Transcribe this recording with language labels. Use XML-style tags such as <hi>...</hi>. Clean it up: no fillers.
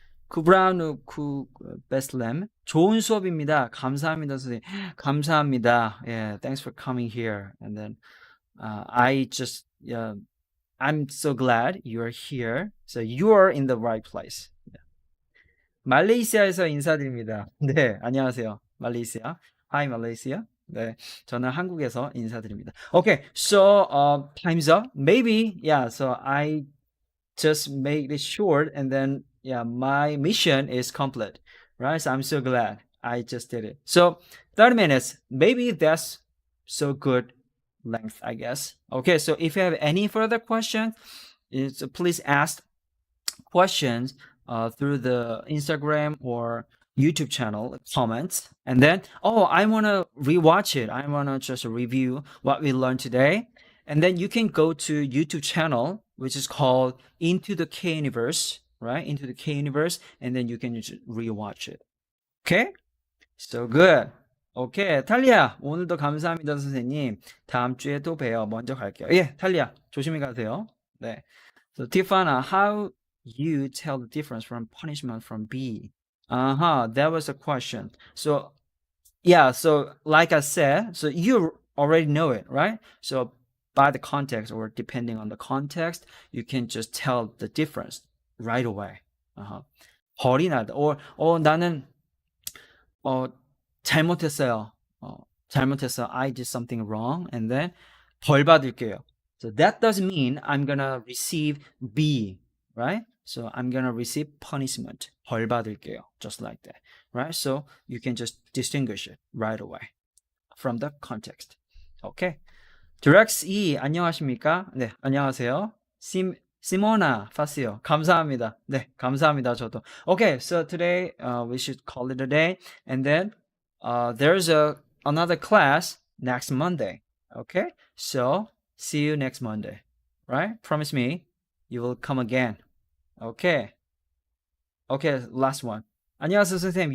<ko>쿠브라누 쿠 베슬렘 좋은 수업입니다. 감사합니다, 선생님. 감사합니다.</ko> <en>Yeah, thanks for coming here. And then I'm so glad you're here. So you're in the right place. Yeah.</en> <ko>말레이시아에서 인사드립니다. 네, 안녕하세요. 말레이시아.</ko> <en>Hi, Malaysia.</en> <ko>네, 저는 한국에서 인사드립니다.</ko> <en>Okay, so time's up. Maybe, yeah. So I just made it short, and then yeah, my mission is complete, right? So I'm so glad I just did it. So 30 minutes, maybe that's so good length, I guess. Okay, so if you have any further questions, please ask questions through the Instagram or YouTube channel comments. And then, oh, I want to rewatch it. I want to just review what we learned today. And then you can go to YouTube channel, which is called Into the K Universe, right? Into the K Universe. And then you can just rewatch it. Okay? So good.</en> <ko>오케이, 탈리아, 오늘도 감사합니다, 선생님. 다음 주에 또 봬요. 먼저 갈게요. 예, 탈리아, 조심히 가세요. 네.</ko> <en>So, Tifana, how you tell the difference from punishment from B? That was a question. So, yeah, so like I said, so you already know it, right? So, by the context or depending on the context, you can just tell the difference right away.</en> <ko>벌이 나다.</ko> <en>or</en> <ko>나는 잘못했어요. 잘못했어.</ko> <en>I did something wrong, and then</en> <ko>벌 받을게요.</ko> <en>So that doesn't mean I'm gonna receive B, right? So I'm gonna receive punishment.</en> <ko>벌 받을게요.</ko> <en>Just like that, right? So you can just distinguish it right away from the context. Okay.</en> <ko>Drex E, 안녕하십니까? 네, 안녕하세요. 시모나 파시오, 감사합니다. 네, 감사합니다. 저도.</ko> <en>Okay, so today we should call it a day, and then there's another class next Monday. Okay, so see you next Monday, right? Promise me you will come again. Okay, last one.</en> <ko>안녕하세요, 선생님.</ko>